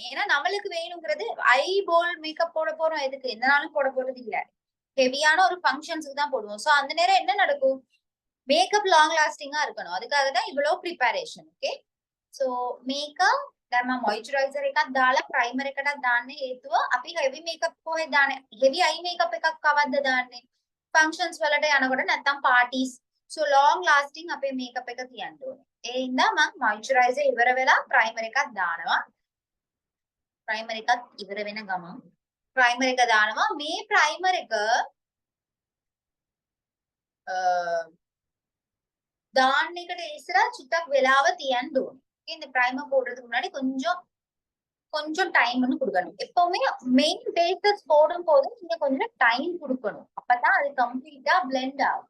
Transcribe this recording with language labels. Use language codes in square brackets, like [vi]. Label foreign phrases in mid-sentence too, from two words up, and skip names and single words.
[ta] ஏன்னா நம்மளுக்கு வேணுங்கிறது [en] eye ball makeup [ta] போட போறோம். எதுக்கு எந்த நாளும் போட போறது இல்ல, ஹெவியான ஒரு ஃபங்க்ஷன்ஸ்க்கு தான் போடுவோம். சோ அந்த நேரம் என்ன நடக்கும், [en] makeup long lastingka [ta] இருக்கணும். அதுக்காக தான் இவ்வளவு ப்ரிப்பரேஷன். [en] okay, so makeup [si] දැන් මම මොයිස්චරයිසර් එකක් දාලා ප්‍රයිමර් එකටත් දාන්නේ. හේතුව අපි [en] heavy makeup [si] කොහෙද දාන්නේ, [en] heavy eye makeup [si] එකක් කවද්ද දාන්නේ ෆන්ක්ෂන්ස් වලට යනකොට නැත්නම් පාටිස්. [en] so long lasting [si] අපේ මේකප් එක තියන්න ඕනේ. ඒ හින්දා මම මොයිස්චරයිසර් ඉවර වෙලා ප්‍රයිමර් එකක් දානවා. ප්‍රයිමර් එකත් ඉවර වෙන ගමන් ප්‍රයිමර් එක දානවා. මේ ප්‍රයිමර් එක දාන්න එකට ඉස්සරහ චුට්ටක් වෙලාව තියන්න ඕනේ. [ta] இந்த பிரைமர் போடுறதுக்கு முன்னாடி கொஞ்சம் கொஞ்சம் டைம் வந்து கொடுக்கணும். எப்பவுமே [en] main bases [ta] போடும் போது நீங்க கொஞ்சம் டைம் கொடுக்கணும். அப்பதான் அது கம்ப்ளீட்டா பிளெண்ட் ஆகும்.